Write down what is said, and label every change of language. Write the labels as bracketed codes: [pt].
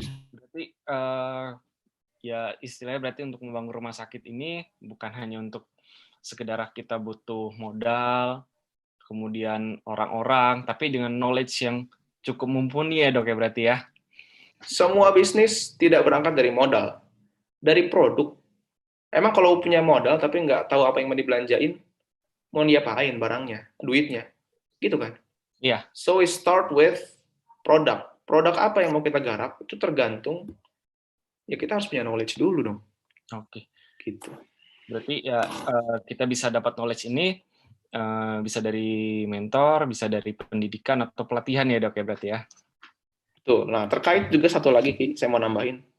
[id] Berarti ya istilahnya berarti untuk membangun rumah sakit ini bukan hanya untuk sekedar kita butuh modal, kemudian orang-orang, tapi dengan knowledge yang cukup mumpuni ya dok ya berarti ya. Semua bisnis tidak berangkat dari modal, dari produk. Emang kalau punya modal tapi nggak tahu apa yang mau dibelanjain, mau diapain barangnya, duitnya, gitu kan? Iya. [en] So we start with product. [id] produk apa yang mau kita garap itu tergantung, ya kita harus punya knowledge dulu dong. Oke. Gitu. Berarti ya kita bisa dapat knowledge ini bisa dari mentor, bisa dari pendidikan atau pelatihan ya dok ya berarti ya. Tuh, nah terkait juga satu lagi Ki, saya mau nambahin